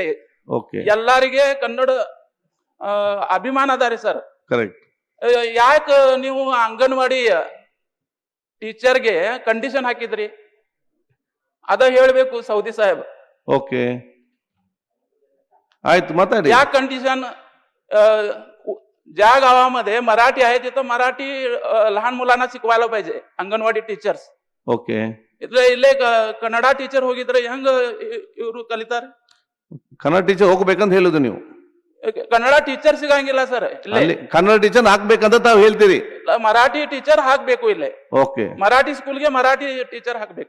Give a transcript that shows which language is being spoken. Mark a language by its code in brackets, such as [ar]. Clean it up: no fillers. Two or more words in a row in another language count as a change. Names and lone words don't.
[kn] ಎಲ್ಲರಿಗೆ ಕನ್ನಡ ಅಭಿಮಾನ ಅದಾರೆ ಸರ್. ಕರೆಕ್ಟ್. ಯಾಕ ನೀವು ಅಂಗನವಾಡಿ ಟೀಚರ್ಗೆ ಕಂಡೀಷನ್ ಹಾಕಿದ್ರಿ? ಅದ ಹೇಳ್ಬೇಕು ಸೌದಿ ಸಾಹೇಬ್. ಓಕೆ ಆಯ್ತು, ಮಾತಾಡಿ. [mr] या कंडिशन ज्या गावामध्ये मराठी आहे तिथं मराठी लहान मुलांना शिकवायला पाहिजे अंगणवाडी टीचर्स. [kn] ಓಕೆ. ಇಲ್ಲೇ ಕನ್ನಡ ಟೀಚರ್ ಹೋಗಿದ್ರೆ ಹೆಂಗ ಇವರು ಕಲಿತಾರ? ಕನ್ನಡ ಟೀಚರ್ ಹೋಗ್ಬೇಕಂತ ಹೇಳುದು ನೀವು. ಕನ್ನಡ ಟೀಚರ್ ಸಿಗಂಗಿಲ್ಲ ಸರ್. ಇಲ್ಲಿ ಕನ್ನಡ ಟೀಚರ್ ಹಾಕ್ಬೇಕಂತ ತಾವು ಹೇಳ್ತೀರಿ. ಮರಾಠಿ ಟೀಚರ್ ಹಾಕ್ಬೇಕು. ಇಲ್ಲೇ ಓಕೆ. ಮರಾಠಿ ಸ್ಕೂಲ್ಗೆ ಮರಾಠಿ ಟೀಚರ್ ಹಾಕ್ಬೇಕು.